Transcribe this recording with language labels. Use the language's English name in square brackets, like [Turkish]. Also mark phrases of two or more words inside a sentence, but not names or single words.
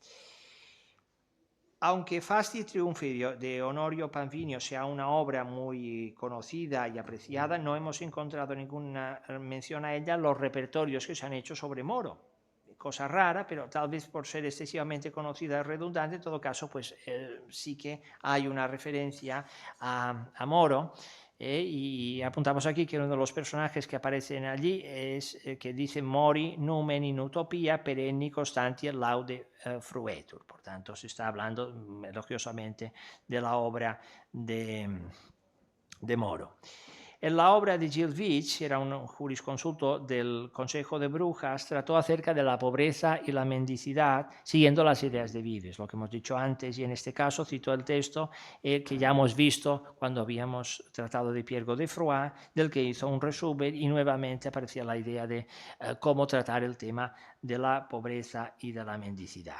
[Spanish] Aunque Fasti y Triunfi de Honorio Panfinio sea una obra muy conocida y apreciada, no hemos encontrado ninguna mención a ella en los repertorios que se han hecho sobre Moro. Cosa rara, pero tal vez por ser excesivamente conocida y redundante, en todo caso, pues sí que hay una referencia a Moro. Y apuntamos aquí que uno de los personajes que aparecen allí es que dice [Latin] mori numen in utopia perenni constantia laude fruetur. [Spanish] Por tanto, se está hablando elogiosamente de la obra de Moro. En la obra de Gilles Veitch, era un jurisconsulto del Consejo de Brujas, trató acerca de la pobreza y la mendicidad siguiendo las ideas de Vives, lo que hemos dicho antes, y en este caso citó el texto que ya hemos visto cuando habíamos tratado de Pierre Godefroy, del que hizo un resumen, y nuevamente aparecía la idea de cómo tratar el tema de la pobreza y de la mendicidad.